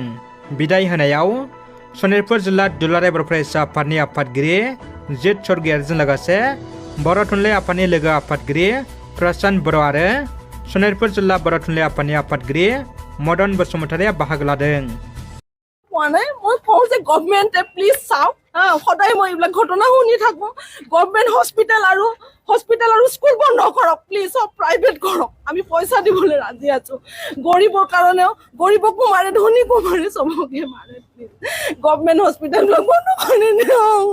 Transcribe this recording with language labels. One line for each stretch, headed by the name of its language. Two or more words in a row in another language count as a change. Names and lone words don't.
Bodo: बिदाय होनायाव सनितपुर जिल्ला दुलाराय बर' फरायसा आफादनि आफादगिरि जित स्वर्गियारिजों लोगोसे बर' थुनलाइ आफादनि लोगो आफादगिरि प्रशान्त बर' आरो सनितपुर जिल्ला बर' थुनलाइ आफादनि आफादगिरि मदन बसुमतारिया बाहागो लादों।
English: government please
Assamese: চাওক সদায় মই এইবিলাক ঘটনা শুনি থাকো।
English: government hospital
Assamese: আৰু স্কুল বন্ধ কৰক প্লিজ, সব প্ৰাইভেট কৰক। আমি পইচা দিবলৈ ৰাজি আছো। গৰীবৰ কাৰণেও গৰীবকো মাৰে, ধনীকো মাৰে, চবকে মাৰে।
English: please government hospitals
Assamese: বন্ধ কৰি দিয়ক।